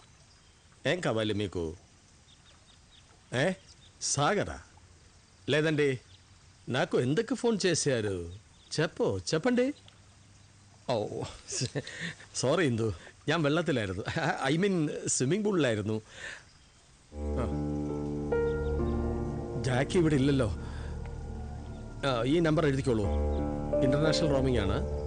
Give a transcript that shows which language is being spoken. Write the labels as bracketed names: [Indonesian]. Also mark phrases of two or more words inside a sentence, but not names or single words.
[Telugu] ఏం కావాలి మీకు? సాగరా? లేదండి, నాకు ఎందుకు ఫోన్ చేశారు? చెప్పండి. [Malayalam] ഓ സോറി ഇന്ദു, ഞാൻ വെള്ളത്തിലായിരുന്നു. [English] I mean [Malayalam] സ്വിമ്മിംഗ് പൂളിലായിരുന്നു. ജാക്കി ഇവിടെ ഇല്ലല്ലോ. ഈ നമ്പർ എഴുതിക്കോളൂ. [English] international roaming [Malayalam] ആണ്.